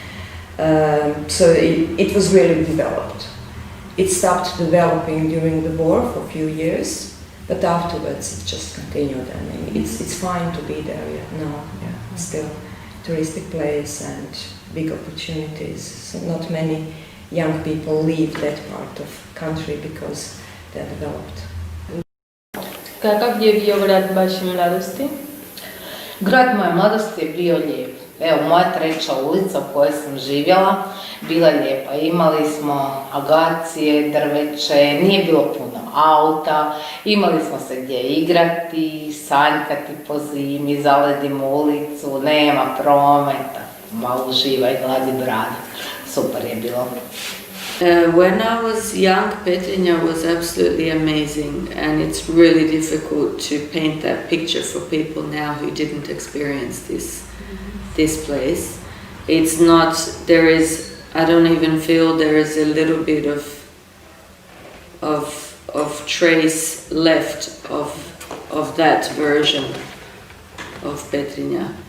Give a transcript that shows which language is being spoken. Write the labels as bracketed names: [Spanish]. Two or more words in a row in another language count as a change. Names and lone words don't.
[English] So it was really developed. It stopped developing during the war for a few years, but afterwards it just continued. I mean, it's fine to be there now. Yeah, still touristic place and big opportunities. So not many young people leave that part of country because they're developed. [Croatian] Kakav je bio grad vaše mladosti? Grad moje mladosti je bio lijep. Evo, moja treća ulica u kojoj sam živjela bila je lijepa. Imali smo agacije, drveće, nije bilo puno auta, imali smo se gdje igrati, sanjkati po zimi, zaledimo ulicu, nema prometa, malo uživaj, gladi brada. Super je bilo. [English] When I was young, Petrinja was absolutely amazing, and it's really difficult to paint that picture for people now who didn't experience this place. It's not, there is, I don't even feel there is a little bit of trace left of that version of Petrinja.